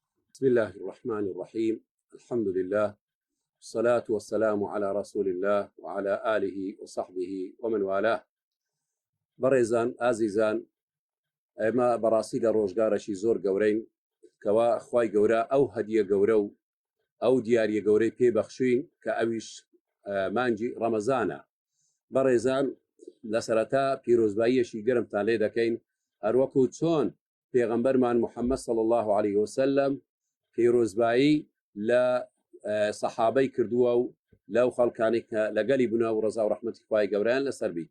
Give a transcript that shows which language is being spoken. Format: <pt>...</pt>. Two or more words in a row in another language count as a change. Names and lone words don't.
<ar>بسم الله الرحمن الرحيم. الحمد لله والصلاة والسلام على رسول الله وعلى آله وصحبه ومن والاه.</ar> <ckb>بريزان ئازیزان، ئێمە بەڕاستی لە ڕۆژگارێکی زۆر گەورەین کەوا خوای گەورە ئەو هەدیە گەورە و ئەو دیاریە گەورەی پێبەخشوین کە ئەویش مانگی ڕەمەزانە. بەڕێزان، لە سەرەتا پیرۆزباییەشی گەرمتان لێ دەکەین، هەروەکو چۆن پێغەمبەرمان محەممەد</ckb> <ar>صلی الله عليه وسلم</ar> <ckb>پیرۆزبایی لە سەحابەی کردووە و لەو خەڵکانی کە لەگەلی بوونەوە و ڕەزا و ڕەحمەتی خوای گەورەیان لەسەر بی.</ckb>